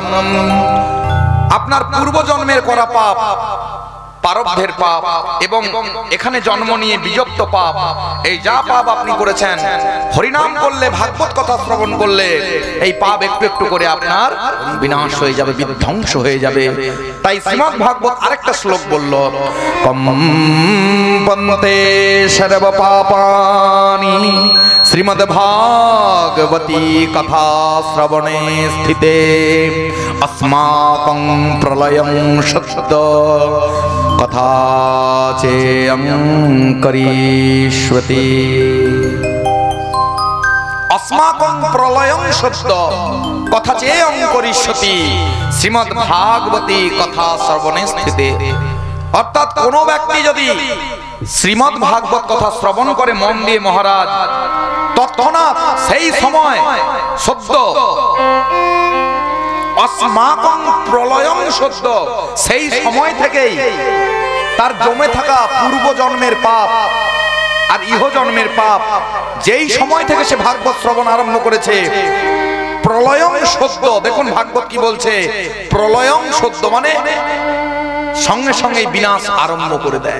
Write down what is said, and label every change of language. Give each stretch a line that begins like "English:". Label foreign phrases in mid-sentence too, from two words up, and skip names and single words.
Bangla: আপনার পূর্বজন্মের করা পাপ, প্রারব্ধের পাপ এবং এখানে জন্ম নিয়ে বিযুক্ত পাপ, এই যা পাপ আপনি করেছেন হরিনাম করলে, ভাগবত কথা শ্রবণ করলে এই পাপ একটু একটু করে আপনার বিনাশ হয়ে যাবে, বিধ্বংস হয়ে যাবে। তাই শ্রীমদ্ ভাগবত আরেকটা শ্লোক বলল
Sanskrit: কম্পন্তে সর্ব পাপানি শ্রীমদ্ ভাগবতী কথা শ্রবণে স্থিতে अस्माकं प्रलयं शब्द कथा चेयं करिष्यति। अस्माकं प्रलयं शब्द कथा चेयं करिष्यति श्रीमद् भागवती कथा श्रवणे स्थिते।
Bangla: অর্থাৎ কোন ব্যক্তি যদি শ্রীমদ্ ভাগবত কথা শ্রবণ করে মন দিয়ে মহারাজ, তৎক্ষণাৎ সেই সময় সদ্য
Sanskrit: अस्माकं प्रलयं शब्द
Bangla: সেই সময় থেকেই তার জমে থাকা পূর্ব জন্মের পাপ আর ইহ জন্মের পাপ, যেই সময় থেকে সে ভাগবত শ্রবণ আরম্ভ করেছে,
Sanskrit: প্রলয়ং শব্দ,
Bangla: দেখুন ভাগবত কি বলছে,
Sanskrit: প্রলয়ং শব্দ
Bangla: মানে সঙ্গে সঙ্গে বিনাশ আরম্ভ করে দেয়।